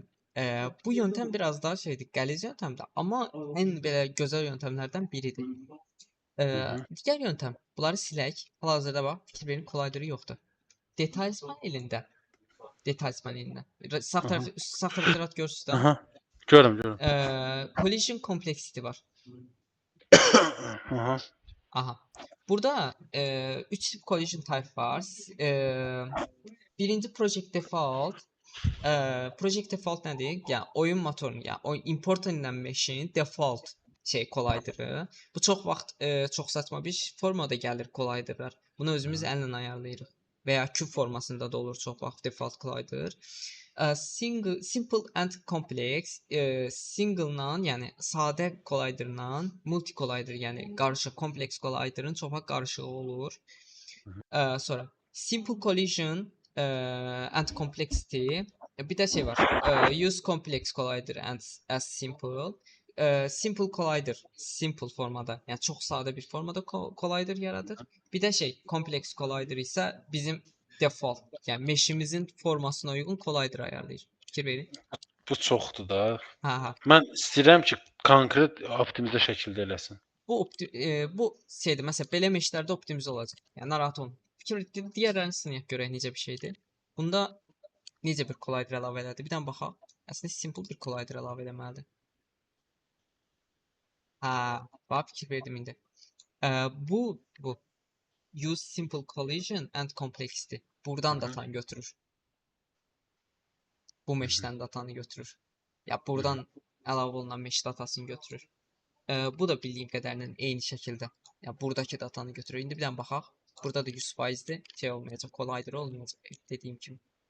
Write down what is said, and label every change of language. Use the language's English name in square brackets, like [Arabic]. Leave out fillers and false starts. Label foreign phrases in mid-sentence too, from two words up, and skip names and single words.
[Azerbaijani] Bu yöntəm biraz daha şeydir, qəliz yöntəmdir, amma ən belə gözəl yöntəmlərdən biridir. hı. Digər yöntəm, bunları silək. Hal-hazırda bax, fikir verin, kollayderi yoxdur. Details panelində, Details panelində. Sağ Aha. tərəf, sağ tərəfdə rahat görürsüz də. Aha. Görürəm. [English] Collision complexity var. [Azerbaijani] Aha. Aha. Burada 3 tip [English] collision type [Azerbaijani] var. [English] Birinci project default. Project default nədir? [Azerbaijani] Yəni oyun motorunun, yəni oyun important ilə [English] machine default [Azerbaijani] kollayderi. Bu çox vaxt çox saçma bir formada gəlir kollayderlər. Bunu özümüz əllə ayarlayırıq və ya küp formasında da olur çox vaxt default kollayder. [English] Simple and complex single-la, [Azerbaijani] yəni sadə kollayderla multi kollayder, yəni qarışıq kompleks kollayderin çox vaxt qarışığı olur. [English] Sonra simple collision and complexity. [Azerbaijani] Bir də şey var. [English] Use complex collider and as simple. Simple collider [Azerbaijani] simple formada, yəni çox sadə bir formada collider yaradır. Bir də şey, [English] complex collider [Azerbaijani] isə bizim default, yəni meşimizin formasına uyğun collider ayarlayır. Fikir verin. Bu çoxdur da. Ha. Mən istəyirəm ki, konkret optimizə şəkildə eləsin. Bu şeydir, məsələn, belə meşlərdə optimizə olacaq. Yəni narahat olmayın. Fikir digərlərini sınayaq görək necə bir şeydir. Bunda necə bir collider əlavə elədi? Bir dənə baxaq. Əslində simple bir collider əlavə etməlidir. Bax fikir verdim indi. [English] Bu use simple collision and complexity. [Azerbaijani] Buradan datanı götürür. Bu meşdən datanı götürür. Ya buradan əlavə olunan meş datasını götürür. Bu da bildiyim qədərlə eyni şəkildə. Ya buradakı datanı götürür. İndi bir dənə baxaq. Burada da 100%'dir. Şey olmayacaq, collider olmayacaq dediyim kimi.